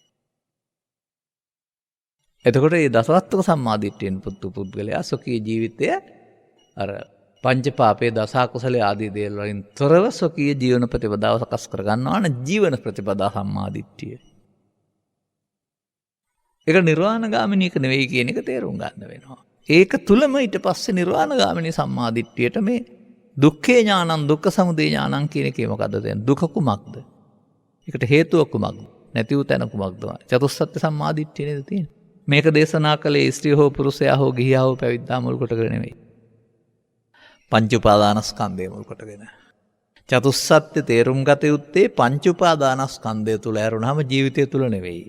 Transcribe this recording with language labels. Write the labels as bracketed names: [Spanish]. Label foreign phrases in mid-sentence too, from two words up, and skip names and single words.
[Sinhala] එතකොට මේ දසවස්තුක සම්මාදිට්ඨියෙන් පුද්ගලයා සොකී ජීවිතය අර පංචපාපේ දස කුසලයේ ආදී දේවල් වලින් තොරව සොකී ජීවන ප්‍රතිපදාව සකස් කර ගන්නවා නම් ජීවන ප්‍රතිපදා සම්මාදිට්ඨිය. ඒක නිර්වාණගාමිනී එක නෙවෙයි කියන එක තේරුම් ගන්න වෙනවා. ඒක තුලම ඊට පස්සේ නිර්වාණගාමිනී සම්මාදිට්ඨියට මේ [Pali] දුක්ඛේ ඥානං දුක්ඛ සමුදය ඥානං [Sinhala] කියන එකේ මොකද්ද දැන් දුක කුමක්ද? ඒකට හේතුව කුමක්ද? නැති වූ තැන කුමක්ද? චතුස්සත්ත්‍ය සම්මාදිට්ඨිය නේද තියෙන්නේ. මේක දේශනා කළේ ස්ත්‍රී හෝ පුරුෂයා හෝ ගිහියා හෝ පැවිද්දා මුල් කොටගෙන නෙවෙයි. පංච උපාදානස්කන්ධය මුල් කොටගෙන. චතුස්සත්ත්‍ය තේරුම් ගත යුත්තේ පංච උපාදානස්කන්ධය තුල ඇරුණාම ජීවිතය තුල නෙවෙයි.